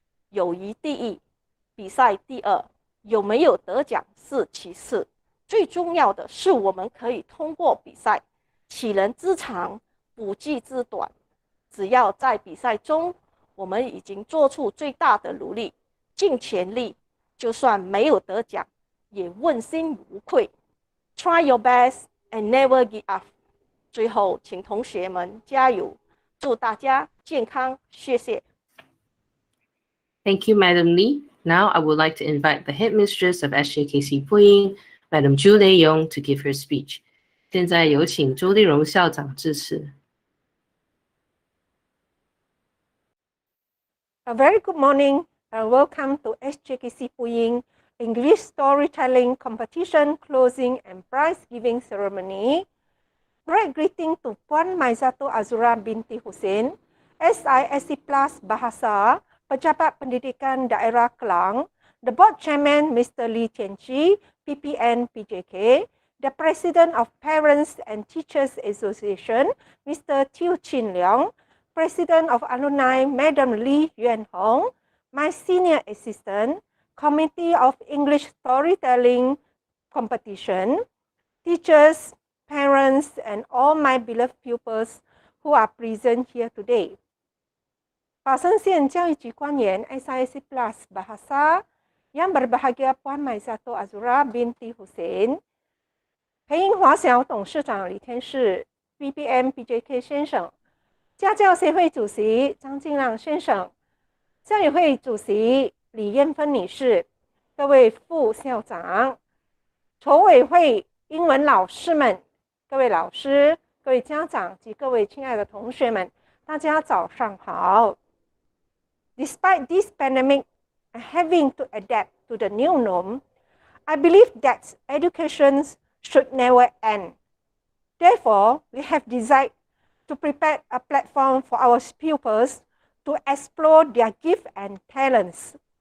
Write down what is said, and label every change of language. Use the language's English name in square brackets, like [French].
[Chinese] 友谊第一，比赛第二，有没有得奖是其次，最重要的是我们可以通过比赛取人之长，补己之短。只要在比赛中我们已经做出最大的努力，尽全力，就算没有得奖也问心无愧。 [English] Try your best and never give up. [Chinese] 最后，请同学们加油，祝大家健康，谢谢。 [English] Thank you, Madam Li. Now I would like to invite the headmistress of SJKC Pui Ying, Madam Zhu Lei Yong, to give her speech. [Chinese] 现在有请朱立荣校长致辞。 [English] A very good morning and welcome to SJKC Pui Ying English Storytelling Competition Closing and Prize Giving Ceremony. Great greeting to Puan Maizatul Azura binti Hussein, SISC Plus Bahasa, Pejabat Pendidikan Daerah Kelang, the Board Chairman Mr. Li Tianqi, PPN PJK, the President of Parents and Teachers Association, Mr. Teo Chin Leong, President of Alumni Madam Li Yuanhong, my Senior Assistant, Committee of English Storytelling Competition, teachers, parents, and all my beloved pupils who are present here today. [Chinese] 法生县教育局官员 SISC Plus Bahasa [Malay] yang berbahagia [Chinese] Puan Maizatul Azura binti Hussein, 培英华小董事长李天士 BPM BJK 先生，家教协会主席张敬亮先生，校友会主席李艳芬女士，各位副校长，筹委会英文老师们，各位老师，各位家长及各位亲爱的同学们，大家早上好。 [English] Despite this pandemic and having to adapt to the new norm, I believe that education should never end. Therefore, we have decided to prepare a platform for our pupils to explore their gifts and talents.